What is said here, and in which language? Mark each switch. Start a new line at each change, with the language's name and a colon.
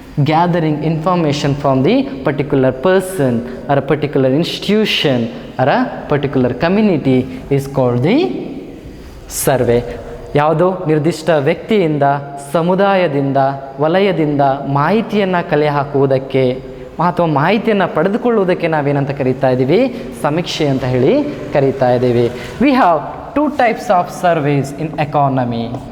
English: Gathering information from the particular person or a particular institution or a particular community is called the survey.
Kannada: ಯಾವುದೋ ನಿರ್ದಿಷ್ಟ ವ್ಯಕ್ತಿಯಿಂದ, ಸಮುದಾಯದಿಂದ, ವಲಯದಿಂದ ಮಾಹಿತಿಯನ್ನು ಕಲೆ ಹಾಕುವುದಕ್ಕೆ ಅಥವಾ ಮಾಹಿತಿಯನ್ನು ಪಡೆದುಕೊಳ್ಳುವುದಕ್ಕೆ ನಾವೇನಂತ ಕರೀತಾ ಇದ್ದೀವಿ, ಸಮೀಕ್ಷೆ ಅಂತ ಹೇಳಿ ಕರೀತಾ ಇದ್ದೀವಿ.
English: We have 2 types of surveys in economy.